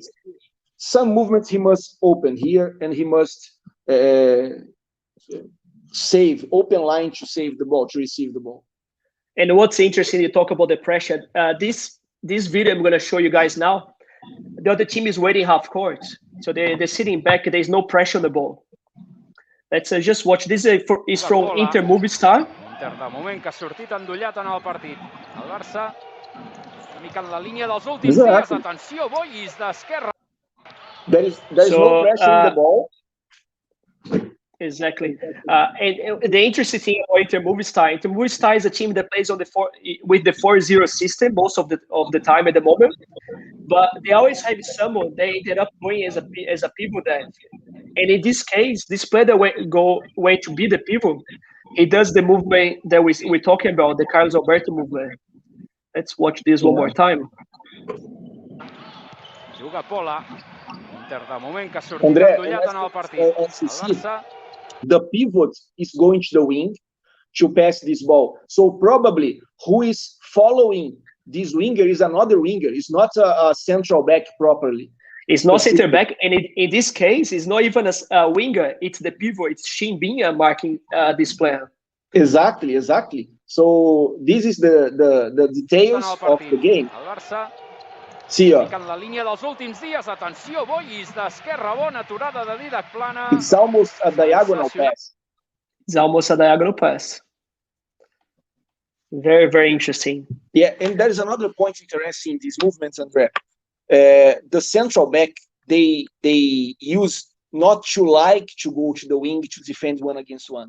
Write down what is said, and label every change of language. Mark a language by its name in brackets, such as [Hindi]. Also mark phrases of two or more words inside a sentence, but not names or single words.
[English] Some movements he must open here, and he must save open line to save the ball, to receive the ball. And what's interesting, you talk about the pressure. This video I'm going to show you guys now. The other team is waiting half court, so they're sitting back. There's no pressure on the ball. Let's just watch. This is from Inter Movistar. [Catalan] Inter de moment que ha sortit endollat en el partit. El Barça una mica en la línia dels últims dies. Atenció, Boyis d'esquerra. [English] There is no pressure in the ball. Exactly. And the interesting thing about Inter Movistar is a team that plays on with the 4-0 system most of the time at the moment. But they always have someone they ended up going as a pivot there. And in this case, this player that went to be the pivot, he does the movement that we're talking about, the Carlos Alberto movement. Let's watch this one more time. [Catalan] Juga Pola. Inter de moment que ha sortit endollat en el partit. [English] The pivot is going to the wing to pass this ball. So probably who is following this winger is another winger. It's not a central back properly. It's not center back, and in this case, it's not even a winger. It's the pivot. It's Shin Bin marking this player. Exactly. So this is the details of the game. [Catalan] Sí, en la línia dels últims dies, atenció, Boyis d'esquerra, bona aturada de Didac plana. [English] It's almost a diagonal pass. It's almost a diagonal pass. Very, very interesting. Yeah, and there's another point interesting in these movements, Andre. The central back, they use not to like to go to the wing to defend 1-against-1.